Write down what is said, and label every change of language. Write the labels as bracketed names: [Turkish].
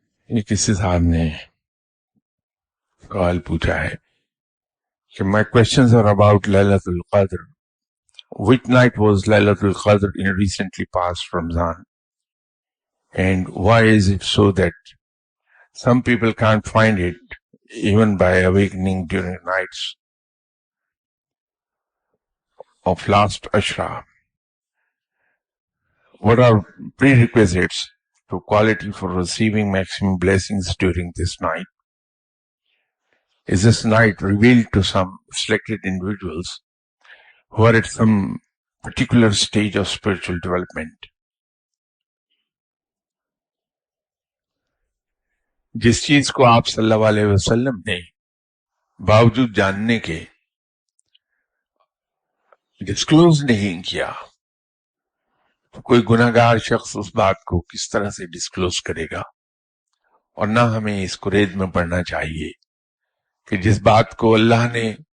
[Urdu] یہ کسی صاحب نے سوال پوچھا ہے کہ [English] my questions are about Laylatul Qadr. Which night was Laylatul Qadr in recently past Ramzan? And why is it so that some people can't find it even by awakening during nights of last Ashra? What are prerequisites to quality for receiving maximum blessings during this night? Is this night revealed to some selected individuals who are at some particular stage of spiritual development? [Urdu] جس چیز کو آپ صلی اللہ علیہ وسلم نے باوجود جاننے کے ڈسکلوز نہیں کیا، کوئی گناہ گار شخص اس بات کو کس طرح سے ڈسکلوز کرے گا؟ اور نہ ہمیں اس قرید میں پڑھنا چاہیے کہ جس بات کو اللہ نے